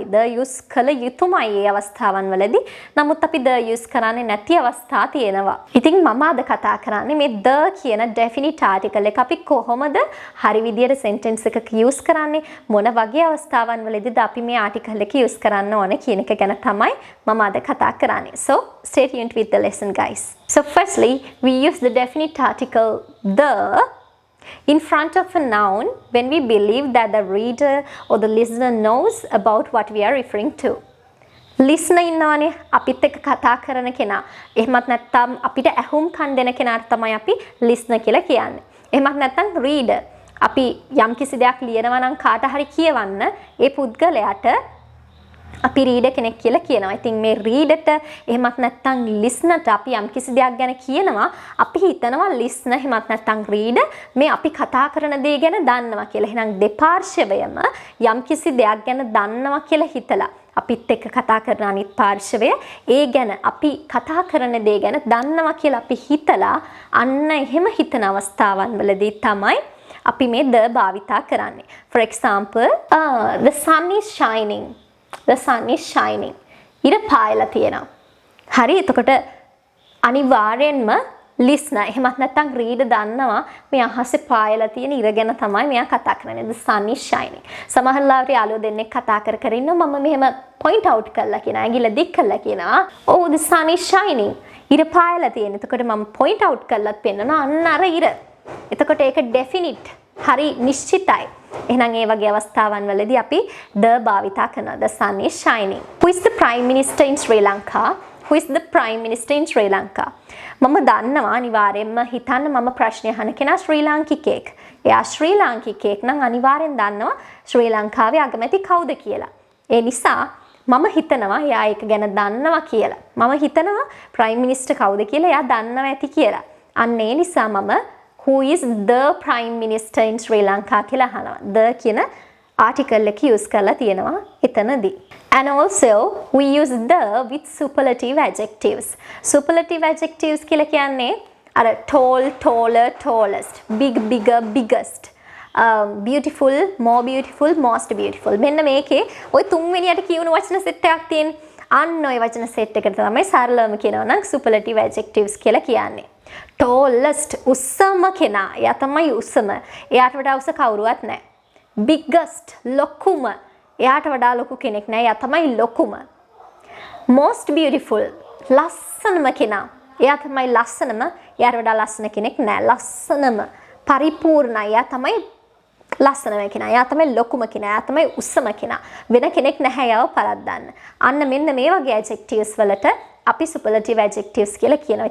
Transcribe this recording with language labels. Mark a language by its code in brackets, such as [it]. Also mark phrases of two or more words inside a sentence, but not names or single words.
[en] the use [si] කළ යුතුමයි මේ අවස්ථාවන් වලදී. නමුත් අපි [en] the use [si] කරන්නේ නැති අවස්ථා තියෙනවා. ඉතින් මම අද කතා කරන්නේ මේ the කියන [en] definite article [si] එක අපි කොහොමද හරි විදියට sentence එකක use කරන්නේ, මොන වගේ අවස්ථාවන් වලදීද අපි මේ article එක use කරන්න ඕනේ කියන එක ගැන තමයි මම අද කතා කරන්නේ. [en] So stay tuned with the lesson guys. So firstly, we use the definite article the in front of a noun when we believe that the reader or the listener knows about what we are referring to. [si] Listener ඉන්නවනේ අපිත් එක්ක කතා කරන කෙනා. එහෙමත් නැත්නම් අපිට ඇහුම් කන් දෙන කෙනාට තමයි අපි listener කියලා කියන්නේ. එහෙමත් නැත්නම් reader. අපි යම් කිසි දෙයක් ලියනවා නම් කාට හරි කියවන්න ඒ පුද්ගලයාට අපි reader කෙනෙක් කියලා කියනවා. ඉතින් මේ readerට එහෙමත් නැත්නම් listenerට අපි යම් කිසි දෙයක් ගැන කියනවා අපි හිතනවා listener එහෙමත් නැත්නම් reader මේ අපි කතා කරන දේ ගැන දන්නවා කියලා. එහෙනම් දෙපාර්ශවයම යම් කිසි දෙයක් ගැන දන්නවා කියලා හිතලා අපිත් එක්ක කතා කරන අනිත් පාර්ශවය ඒ ගැන අපි කතා කරන දේ ගැන දන්නවා කියලා අපි හිතලා අන්න එහෙම හිතන අවස්ථාවන් වලදී තමයි අපි මේ the භාවිතා කරන්නේ. [en] For example, the sun is shining. The sun is shining. [si] ඉර පායලා තියෙනවා. හරි එතකොට අනිවාර්යෙන්ම listener එහෙමත් නැත්නම් reader දන්නවා මේ අහසේ පායලා තියෙන ඉර ගැන තමයි මෙයා කතා කරන්නේ. [en] The sun is shining. [si] සමහර ලාවට යාළුවෝ දෙන්නෙක් කතා කර ඉන්නවා මම මෙහෙම [en] point out [si] කරලා කියනවා. ඇඟිල්ල දික් කරලා කියනවා. [en] Oh the sun is shining. [si] ඉර පායලා තියෙන. එතකොට මම [en] point out [si] කරලත් පෙන්නනවා අන්න අර ඉර. එතකොට ඒක definite. හරි නිශ්චිතයි. එහෙනම් ඒ වගේ අවස්ථාවන් වලදී අපි the භාවිතා කරනවා. [en] The sun is shining. Who is the prime minister in Sri Lanka? Who is the prime minister in Sri Lanka? [si] මම දන්නවා අනිවාර්යෙන්ම හිතන්න මම ප්‍රශ්නය අහන කෙනා ශ්‍රී ලාංකිකයෙක්. එයා ශ්‍රී ලාංකිකයෙක් නම් අනිවාර්යෙන් දන්නවා ශ්‍රී ලංකාවේ අගමැති කවුද කියලා. ඒ නිසා මම හිතනවා එයා ඒක ගැන දන්නවා කියලා. මම හිතනවා [en] prime minister [si] කවුද කියලා එයා දන්නවා ඇති කියලා. අන්න ඒ නිසා මම [en] who is the prime minister in Sri Lanka [si] කියලා අහනවා. the කියන article එක use කරලා තියෙනවා එතනදී. [en] And also we use the with superlative adjectives. Superlative adjectives [si] කියලා කියන්නේ අර [en] tall, taller, tallest, big, bigger, biggest, beautiful, more beautiful, most beautiful. [si] මෙන්න මේකේ ওই තුන්වෙනියට කියවුණු වචන සෙට් එකක් තියෙන. අන්න ওই වචන සෙට් එකට තමයි සරලවම කියනවා නම් [en] superlative adjectives [si] කියලා කියන්නේ. tallest උස්සම කෙනා. එයා තමයි උස්සම. එයාට වඩා උස කවුරුවත් නැහැ. biggest ලොකුම. එයාට වඩා ලොකු කෙනෙක් නැහැ. එයා තමයි ලොකුම. [en] most beautiful [si] ලස්සනම කෙනා. එයා තමයි ලස්සනම. එයාට වඩා ලස්සන කෙනෙක් නැහැ. ලස්සනම පරිපූර්ණයි. එයා තමයි ලස්සනම කෙනා. එයා තමයි ලොකුම කෙනා. එයා තමයි උස්සම කෙනා. වෙන කෙනෙක් නැහැ යව පරද්දන්න. අන්න මෙන්න මේ වගේ adjectives වලට අපි [en] superlative adjectives [si] කියලා කියනවා.